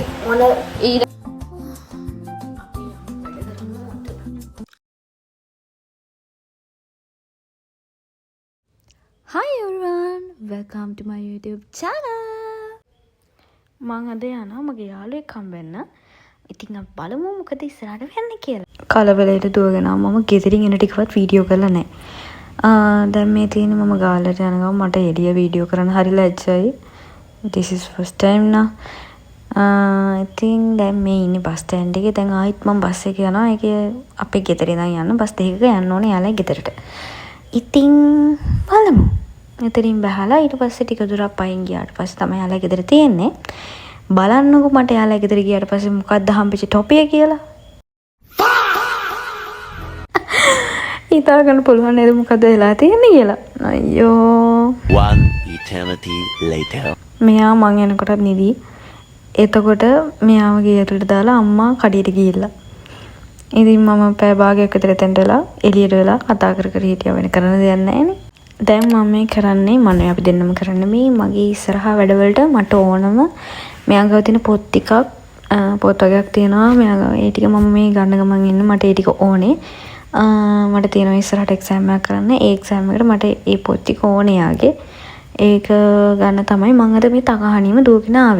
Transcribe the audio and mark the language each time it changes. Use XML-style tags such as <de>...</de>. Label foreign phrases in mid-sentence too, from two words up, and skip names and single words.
<en>ඊට Hi everyone, welcome to my YouTube channel.</en> <si>මම අද යනවා මගේ යාළුවෙක් හම්බෙන්න. ඉතින් අපි බලමු මොකද ඉස්සරහට වෙන්නේ කියලා. කලබලයට දුවගෙන මම ගෙදරින් එන ටිකවත් වීඩියෝ කරලා නැහැ. දැන් මේ තියෙන්නේ මම ගාල්ලට යන ගමන් මට එළිය වීඩියෝ කරන්න හරි ලැජ්ජයි.</si> <en>This is first time</en> <si>නා. ඉතින් දැන් මේ ඉන්නේ</si> <en>bus stand</en> <si>එකේ. දැන් ආයිත් මම බස් එකේ යනවා. ඒකේ අපේ ගෙදර ඉඳන් යන්න බස් දෙකක යන්න ඕනේ යාළුවා ගෙදරට. ඉතින් බලමු. එතනින් බහලා ඊට පස්සේ ටික දුරක් පයින් ගියාට පස්සේ තමයි යාළුවා ගෙදර තියෙන්නේ. බලන්නකො මට යාළුවා ගෙදර ගියාට පස්සේ මොකක්ද හම්බෙච්ච ටොපිය කියලා. හිතා ගන්න පුළුවන් නේද මොකද වෙලා තියෙන්නේ කියලා. අයියෝ.</si> <en>One eternity later.</en> <si>මෙයා මං එනකොටත් නිදි. එතකොට මෙයාව ගෙදරට දාලා අම්මා කඩේට ගිහිල්ලා. ඉතින් මම පැය භාගයක් විතර එතනට වෙලා එළියට වෙලා කතා කර කර හිටියා වෙන කරන්න දෙයක් නැහැනේ. දැන් මම මේ කරන්නේ මම අපි දෙන්නම කරන්නේ මේ මගේ ඉස්සරහා වැඩවලට මට ඕනම මෙයා ගාව තියෙන පොත් ටිකක් පොත් වර්ගයක් තියෙනවා මෙයා ගාව ඒ ටික මම මේ ගන්න ගමන් ඉන්න මට ඒ ටික ඕනේ මට තියෙනවා ඉස්සරහට එක්සෑම් එකක් කරන්න ඒ එක්සෑම් එකට මට ඒ පොත් ටික ඕනේ යාගේ ඒක ගන්න තමයි මම අද මේ තකහණීම දුවගෙන ආවේ</si>